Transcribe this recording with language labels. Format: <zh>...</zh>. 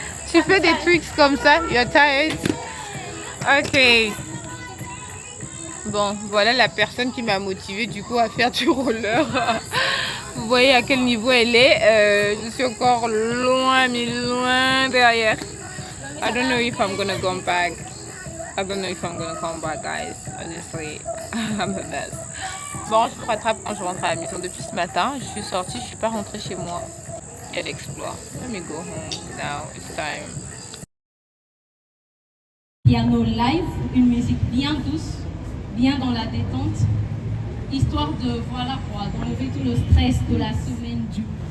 <fr>Tu fais des tricks comme ça.</fr> <en>You're tired. Ok.</en> <fr>Bon, voilà la personne qui m'a motivée du coup à faire du roller. Vous voyez à quel niveau elle est. Je suis encore loin, mais loin derrière.</fr> <en>I don't know if I'm gonna come back. I don't know if I'm gonna come back, guys. Honestly, I'm the best.</en> <fr>Bon, je me rattrape quand je rentre à la maison. Depuis ce matin, je suis sortie, je suis pas rentrée chez moi. Elle explore.</fr> <en>Let me go home now. It's time.</en> <fr>Piano live, une musique bien douce, bien dans la détente, histoire de, voilà quoi, d'enlever tout le stress de la semaine du.</fr>